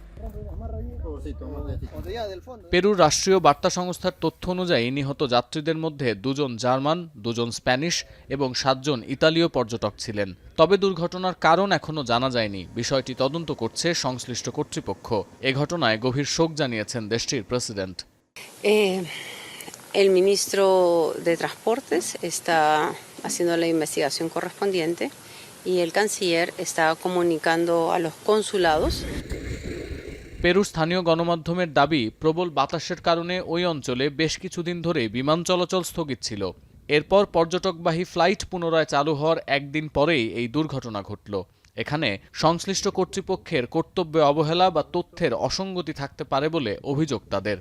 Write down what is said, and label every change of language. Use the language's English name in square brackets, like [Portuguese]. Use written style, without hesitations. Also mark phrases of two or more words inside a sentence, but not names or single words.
[Bangla] পেরুর রাষ্ট্রীয় বার্তা সংস্থার তথ্য অনুযায়ী নিহত যাত্রীদের মধ্যে 2 জন জার্মান, 2 জন স্প্যানিশ এবং 7 জন ইতালীয় পর্যটক ছিলেন। তবে দুর্ঘটনার কারণ এখনও জানা যায়নি। বিষয়টি তদন্ত করছে সংশ্লিষ্ট কর্তৃপক্ষ। এ ঘটনায় গভীর শোক জানিয়েছেন দেশটির প্রেসিডেন্ট। [Spanish] El ministro de Transportes está haciendo la investigación correspondiente y el canciller está comunicando a los consulados. [Bangla] পেরুর স্থানীয় গণমাধ্যমের দাবি, প্রবল বাতাসের কারণে ওই অঞ্চলে বেশ কিছুদিন ধরে বিমান চলাচল স্থগিত ছিল। এরপর পর্যটকবাহী ফ্লাইট পুনরায় চালু হওয়ার একদিন পরেই এই দুর্ঘটনা ঘটল। এখানে সংশ্লিষ্ট কর্তৃপক্ষের কর্তব্যে অবহেলা বা তথ্যের অসঙ্গতি থাকতে পারে বলে অভিযোগ তাদের।